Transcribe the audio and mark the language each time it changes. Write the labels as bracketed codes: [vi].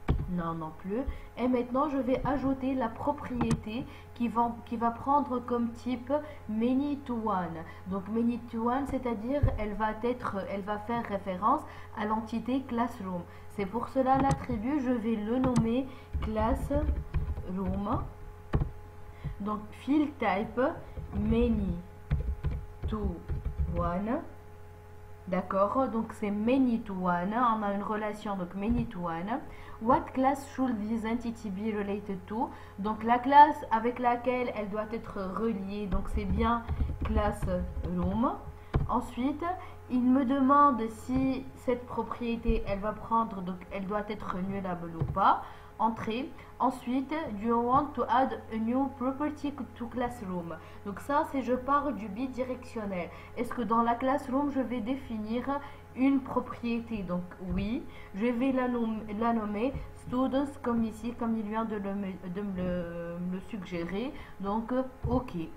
[fr] Non plus. Et maintenant je vais ajouter la propriété qui va prendre comme type many to one. Donc many to one, c'est-à-dire elle va faire référence à l'entité classroom. C'est pour cela l'attribut je vais le nommer classroom. Donc field type many to one. D'accord, donc c'est many to one, on a une relation donc many to one. [en] What class should this entity be related to? [fr] Donc la classe avec laquelle elle doit être reliée, donc c'est bien classroom. Ensuite, il me demande si cette propriété elle va prendre, donc elle doit être nullable ou pas. Entrée. Ensuite, [en] do you want to add a new property to classroom? [fr] Donc ça, c'est je pars du bidirectionnel. Est-ce que dans la classroom, je vais définir une propriété? Donc oui, je vais la nommer students comme ici, comme il vient de me le suggérer. Donc ok.